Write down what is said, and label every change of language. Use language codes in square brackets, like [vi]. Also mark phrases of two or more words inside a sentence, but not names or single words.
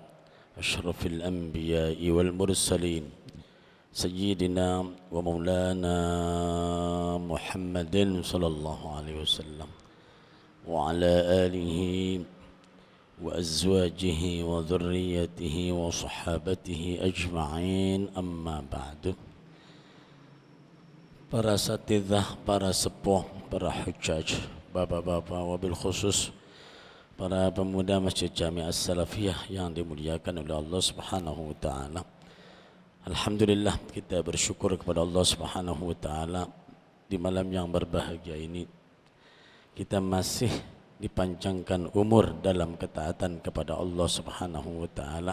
[ar] أشرف الأنبياء والمرسلين سيدنا ومولانا محمد صلى الله عليه وسلم وعلى آله وأزواجه وذريته وصحابته أجمعين أما بعد. [id] Para satidhah, para sepuh, para hujjaj, bapak-bapak, [ar] وبالخصوص [id] para pemuda Masjid Jami' As-Salafiyah yang dimuliakan oleh Allah [ar] سبحانه وتعالى. [id] Alhamdulillah, kita bersyukur kepada Allah [ar] سبحانه وتعالى [id] di malam yang berbahagia ini kita masih dipanjangkan umur dalam ketaatan kepada Allah [ar] سبحانه وتعالى.